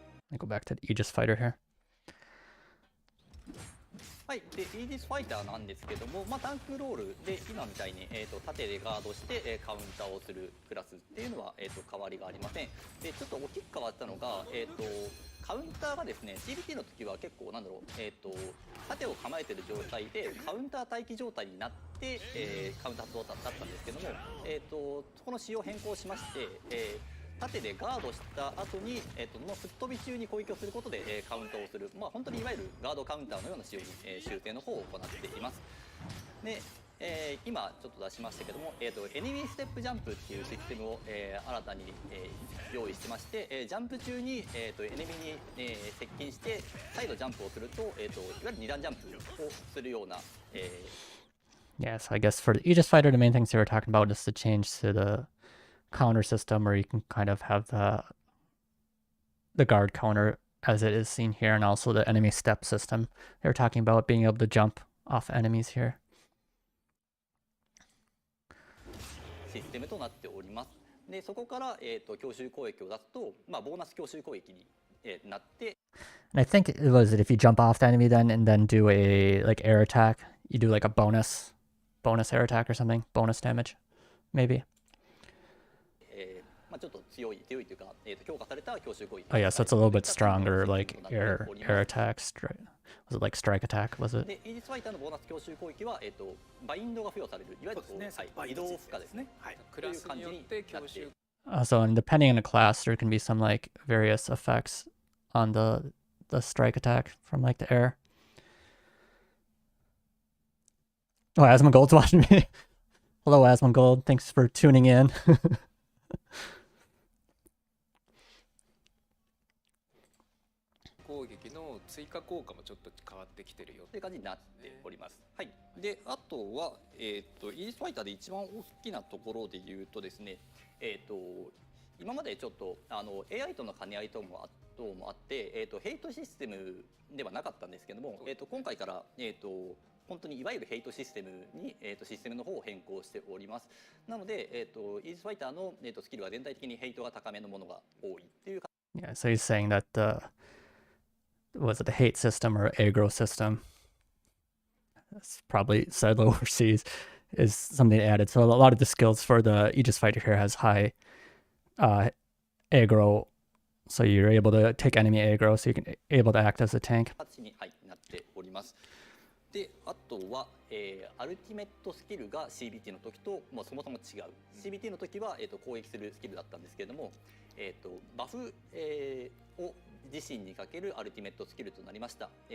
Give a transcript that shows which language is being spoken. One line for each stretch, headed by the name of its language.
English: Let me go back to the Aegis Fighter here.
Japanese: はい、でイージスファイターなんですけども、タンクロールで今みたいに、縦でガードして、カウンターをするクラスっていうのは、変わりがありません。でちょっと大きく変わったのが、カウンターがですね CBT の時は結構なんだろう、縦を構えてる状態でカウンター待機状態になって、カウンター発動だったんですけども、そこの仕様を変更しまして、縦でガードした後に、その吹っ飛び中に攻撃をすることで、カウンターをする、本当にいわゆるガードカウンターのような仕様に、修正の方を行っています。で、今ちょっと出しましたけども、エニミーステップジャンプっていうシステムを、新たに、用意してまして、ジャンプ中に、エネミに、接近して再度ジャンプをすると、いわゆる2段ジャンプをするような、
English: Yeah, so I guess for the Aegis Fighter, the main things they were talking about is the change to the counter system, where you can kind of have the guard counter as it is seen here, and also the enemy step system. They were talking about being able to jump off enemies here.
Japanese: システムとなっております。でそこから、強襲攻撃を出すと、ボーナス強襲攻撃に、なって。
English: And I think it was if you jump off the enemy then and then do a like air attack, you do like a bonus air attack or something, bonus damage, maybe.
Japanese: ちょっと強いというか、強化された強襲攻撃。
English: Oh yeah, so it's a little bit stronger, like air attacks. Was it like strike attack? Was it?
Japanese: でイージスファイターのボーナス強襲攻撃は、バインドが付与される、いわゆる移動負荷ですね。はい。クラスによって強襲。
English: So and depending on the class, there can be some like various effects on the strike attack from like the air. Oh, Asmongold's watching me. Hello, Asmongold. Thanks for tuning in.
Japanese: 攻撃の追加効果もちょっと変わってきてるよという感じになっております。はい。で、あとはイージスファイターで一番大きなところで言うとですね、今までちょっとAI との兼ね合い等もあって、ヘイトシステムではなかったんですけども、今回から本当にいわゆるヘイトシステムに、システムの方を変更しております。なので、イージスファイターの、スキルは全体的にヘイトが高めのものが多いっていう。
English: Yeah, so he's saying that was it the hate system or aggro system? That's probably said overseas is something added. So a lot of the skills for the Aegis fighter here has high aggro, so you're able to take enemy aggro, so you can able to act as a tank.
Japanese: に、はい、なっております。で、あとは、アルティメットスキルが CBT の時ともうそもそも違う。 CBT の時は、攻撃するスキルだったんですけれども、バフ、を自身にかけるアルティメットスキルとなりました。